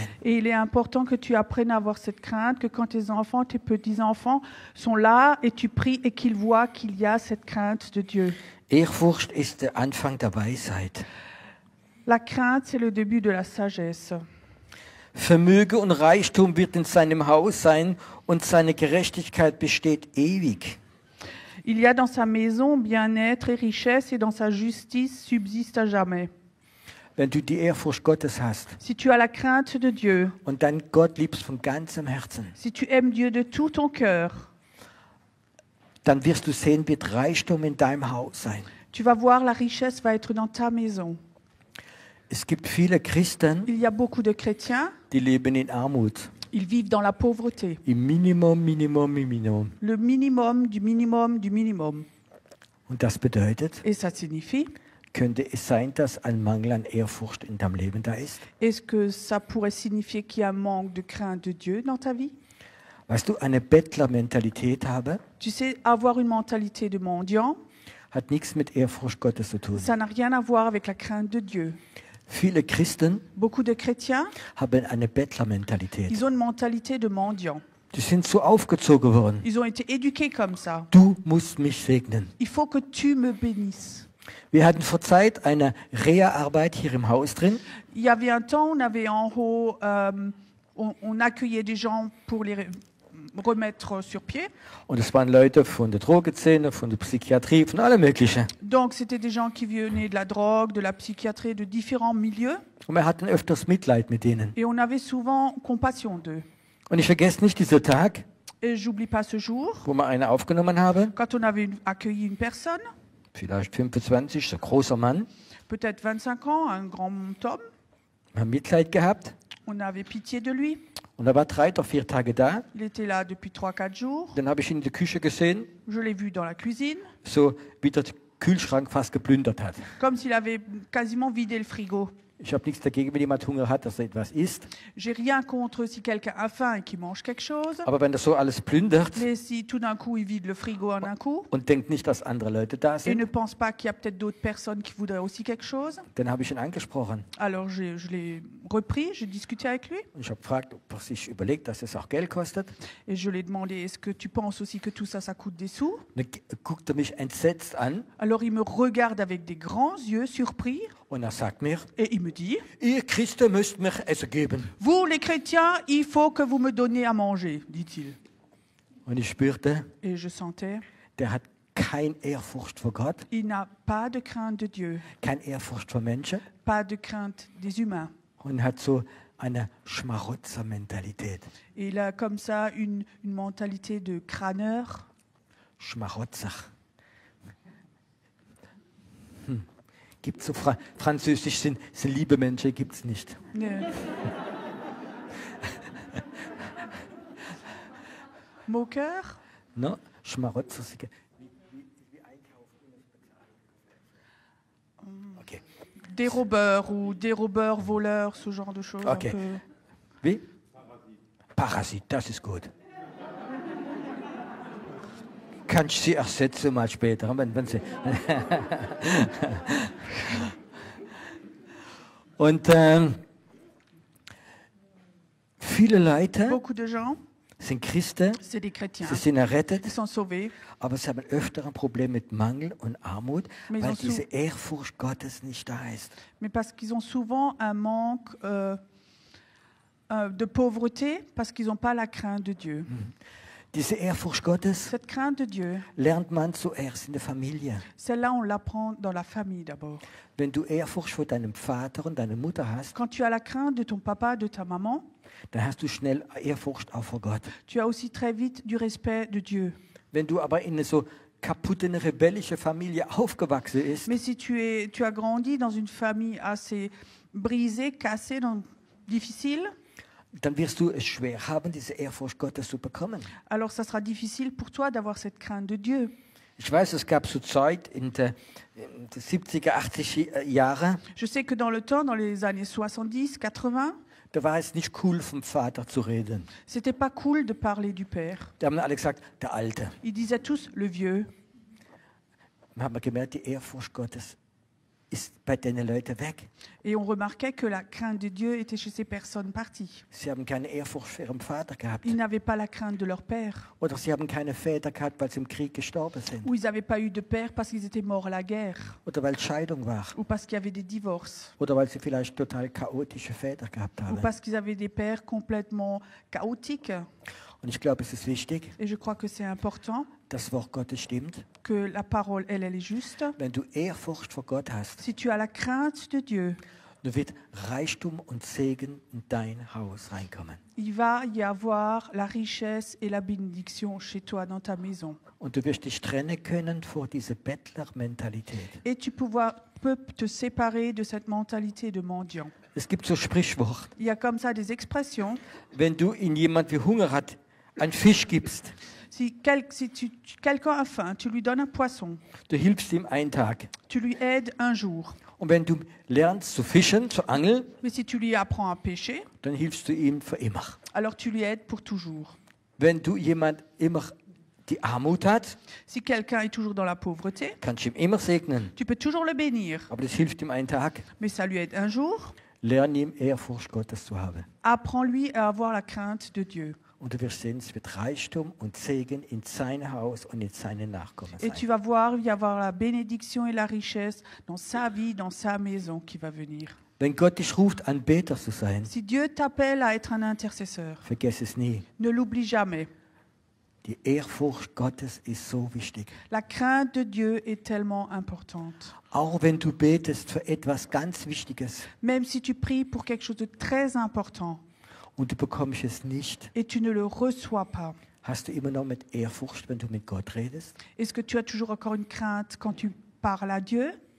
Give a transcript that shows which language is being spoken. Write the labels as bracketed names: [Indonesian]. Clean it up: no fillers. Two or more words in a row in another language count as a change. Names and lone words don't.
[French] Et il est important que tu apprennes à avoir cette crainte, que quand tes enfants, tes petits-enfants sont là et tu pries et qu'ils voient qu'il y a cette crainte de Dieu. [German] Ehrfurcht ist der Anfang der Weisheit. [French] La crainte, c'est le début de la sagesse. [German] Vermögen und Reichtum wird in seinem Haus sein und seine Gerechtigkeit besteht ewig. [French] Il y a dans sa maison bien-être et richesse et dans sa justice subsiste à jamais. [German] Wenn du die Ehrfurcht Gottes hast [French] Si tu as la crainte de Dieu, [German] und dann Gott liebst von ganzem Herzen, [French] si tu aimes Dieu de tout ton cœur, [German] dann wirst du sehen, wird Reichtum in deinem Haus sein. [French] tu vas voir la richesse va être dans ta maison. [German] Es gibt viele Christen, [French] Il y a beaucoup de chrétiens, [German] die leben in Armut. [French] ils vivent dans la pauvreté. [German] Im Minimum, Minimum, Minimum. [French] Le minimum du minimum du minimum. [German] Und das bedeutet, [French] Et ça signifie, [German] könnte es sein, dass ein Mangel an Ehrfurcht in deinem Leben da ist? [French] est-ce que ça pourrait signifier qu'il y a un manque de crainte de Dieu dans ta vie? [German] Weißt du, eine Bettlermentalität habe, [French] Tu sais, avoir une mentalité de mendiant, [German] hat nichts mit Ehrfurcht Gottes zu tun. [French] ça n'a rien à voir avec la crainte de Dieu. [German] Viele Christen [French] Beaucoup de chrétiens, [German] haben eine Bettlermentalität. [French] ils ont une mentalité de mendiant. [German] Die sind so aufgezogen worden. [French] Ils ont été éduqués comme ça. [German] Du musst mich segnen. [French] Il faut que tu me bénisses. [German] Wir hatten vor Zeit eine Reha-Arbeit hier im Haus drin. [French] Il y avait un temps, on avait en haut, on accueillait des gens pour les remettre sur pied. [German] Und es waren Leute von der Drogenszene, von der Psychiatrie, von allem Möglichen. [French] Donc c'était des gens qui venaient de la drogue, de la psychiatrie, de différents milieux. [German] Und wir hatten öfters Mitleid mit denen. [French] Et on avait souvent compassion d'eux. [German] Und ich vergesse nicht diesen Tag, [French] Et j'oublie pas ce jour, [German] wo wir eine aufgenommen haben. [French] quand on avait accueilli une personne, [German] Vielleicht 25, so ein großer Mann. [French] peut-être 25 ans, un grand homme. [German] Wir haben Mitleid gehabt. [French] On avait pitié de lui. [German] Und er war 3 oder 4 Tage da. [French] Il était là depuis 3-4 jours. [German] Dann habe ich ihn in der Küche gesehen, [French] Je l'ai vu dans la cuisine, [German] so wie der Kühlschrank fast geplündert hat. [French] comme s'il avait quasiment vidé le frigo. [German] Ich habe nichts dagegen, wenn jemand Hunger hat, dass er etwas isst. [French] J'ai rien contre si quelqu'un a faim et qu'il mange quelque chose. [German] Aber wenn er so alles plündert [French] Mais si tout d'un coup il vide le frigo en un coup [German] und denkt nicht, dass andere Leute da [French] et ne [German] sind, [French] pense pas qu'il y a peut-être d'autres personnes qui voudraient aussi quelque chose, [German] dann habe ich ihn angesprochen. [French] alors je l'ai repris, j'ai discuté avec lui [German] Und ich habe gefragt, ob er sich überlegt, dass es auch Geld kostet. [French] et je lui ai demandé est-ce que tu penses aussi que tout ça, ça coûte des sous? [German] Und dann guckt er mich entsetzt an [French] Alors il me regarde avec des grands yeux surpris [German] und er sagt mir, [French] et il me dit [German] ihr Christen müsst mir Essen geben. [French] vous les chrétiens, il faut que vous me donniez à manger, dit-il. [German] Und ich spürte, [French] Et je sentais, [German] der hat keine Ehrfurcht vor Gott, [French] il n'a pas de crainte de Dieu, [German] keine Ehrfurcht vor Menschen [French] pas de crainte des humains. [German] und hat so eine Schmarotzer-Mentalität. [French] Et il a comme ça une mentalité de crâneur. [German] Schmarotzer. Gibt so Französisch sind liebe Menschen, gibt es nicht. [French] Moqueur, [German] No? Schmarotzer. Okay. [French] dérobeur ou dérobeur, voleur, ce genre de choses. Ok. Un peu. [German] Wie? Parasit, das ist gut. Kannst du sie ersetzen mal später, wenn sie... Und viele Leute [French] Beaucoup de gens, [German] sind Christen, [French] c'est des chrétiens. [German] sie sind errettet, [French] Ils sont sauvés, [German] aber sie haben öfter ein Problem mit Mangel und Armut, [French] Mais [German] weil [French] ils ont [German] diese Ehrfurcht Gottes nicht da ist. [French] mais parce qu'ils ont souvent un manque de pauvreté, parce qu'ils n'ont pas la crainte de Dieu. [German] Diese Ehrfurcht Gottes [French] Cette crainte de Dieu, [German] lernt man zuerst in der Familie. [French] celle-là, on l'apprend dans la famille d'abord. [German] Wenn du Ehrfurcht vor deinem Vater und deiner Mutter hast, [French] Quand tu as la crainte de ton papa, de ta maman, [German] dann hast du schnell Ehrfurcht auch vor Gott. [French] tu as aussi très vite du respect de Dieu. [German] Wenn du aber in eine so kaputte, eine rebellische Familie aufgewachsen bist, [French] Mais si tu as grandi dans une famille assez brisée, cassée, difficile, [German] dann wirst du es schwer haben, diese Ehrfurcht Gottes zu bekommen. [French] alors ça sera difficile pour toi d'avoir cette crainte de Dieu. [German] Ich weiß, es gab so Zeit in den 70er, 80er Jahren, [French] Je sais que dans le temps, dans les années 70, 80, [German] da war es nicht cool, vom Vater zu reden. [French] c'était pas cool de parler du Père. [German] Da haben alle gesagt, der Alte. [French] Ils disaient tous le vieux. [German] Wir haben gemerkt, die Ehrfurcht Gottes ist bei den Leuten weg. [French] Et on remarquait que la crainte de Dieu était chez ces personnes parties. [German] Sie haben keine Ehrfurcht für ihren Vater gehabt. [French] Ils n'avaient pas la crainte de leur père. [German] Oder sie haben keine Väter gehabt, weil sie im Krieg gestorben sind. [French] Ou ils n'avaient pas eu de père parce qu'ils étaient morts à la guerre. [German] Oder weil Scheidung war. [French] Ou parce qu'il y avait des divorces. [German] Oder weil sie vielleicht total chaotische Väter gehabt [French] Ou [German] haben. [French] parce qu'ils avaient des pères complètement chaotiques. [German] Und ich glaube, es ist wichtig, [French] Et je crois que c'est important [German] das Wort Gottes stimmt. [French] que la parole, elle est juste. [German] Wenn du Ehrfurcht vor Gott hast, [French] Si tu as la crainte de Dieu, [German] dann wird Reichtum und Segen in dein Haus reinkommen. [French] il va y avoir la richesse et la bénédiction chez toi, dans ta maison. [German] Und du wirst dich trennen können vor dieser Bettlermentalität. [French] Et tu peux te séparer de cette mentalité de mendiant. [German] Es gibt so Sprichwort, [French] Il y a comme ça des expressions. [German] wenn du in jemand, der Hunger hat, einen Fisch gibst, [French] Si quelqu'un a faim, tu lui donnes un poisson. [German] du hilfst ihm einen Tag. [French] Tu lui aides un jour. [German] Und wenn du lernst zu fischen, zu angeln, [French] Mais si tu lui apprends à pêcher, [German] dann hilfst du ihm für immer. [French] alors tu lui aides pour toujours. [German] Wenn du jemand immer die Armut hat, [French] Si quelqu'un est toujours dans la pauvreté, [German] kannst du ihm immer segnen. [French] tu peux toujours le bénir. [German] Aber das hilft ihm einen Tag. [French] Mais ça lui aide un jour. [German] Lerne ihm Ehrfurcht Gottes zu haben. [French] Apprends-lui à avoir la crainte de Dieu. [German] Und du wirst sehen, es wird Reichtum und Segen in sein Haus und in seine Nachkommen [French] Et tu [German] sein. [French] vas voir, il va y avoir la bénédiction et la richesse dans sa vie, dans sa maison qui va venir. [German] Wenn Gott dich ruft, ein Beter zu sein, [French] Si Dieu t'appelle à être un intercesseur, [German] vergiss es nie. [French] ne l'oublie jamais. [German] Die Ehrfurcht Gottes ist so wichtig. [French] La crainte de Dieu est tellement importante. [German] Auch wenn du betest für etwas ganz Wichtiges [French] Même si tu pries pour quelque chose de très important [German] und du bekommst es nicht, [French] et tu ne le reçois pas, [German] hast du immer noch mit Ehrfurcht, wenn du mit Gott redest? [French] est-ce que tu as toujours encore une crainte quand tu parles à Dieu?